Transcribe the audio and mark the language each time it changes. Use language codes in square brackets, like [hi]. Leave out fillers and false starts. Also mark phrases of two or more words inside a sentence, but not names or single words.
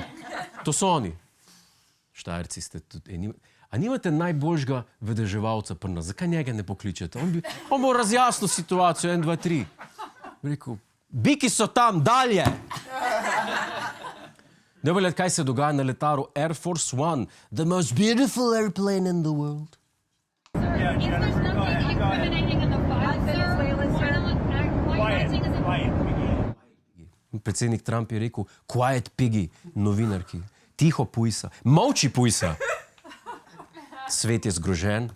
[sl] To so oni. Štajerci ste tudi... A nimate najboljšega vedeževalca pri nas? Zakaj njega ne pokličete? On bo razjasnil situacijo, 1, 2, 3. Rekel, biki so tam, dalje! Ne bo kaj se dogaja na letaru [en] Air Force One, the most beautiful airplane in the world. [sl] Predsednik Trump je rekel, [en] quiet piggy, [sl] novinarki. Tiho pujsa. Molči pujsa. Svet je zgrožen.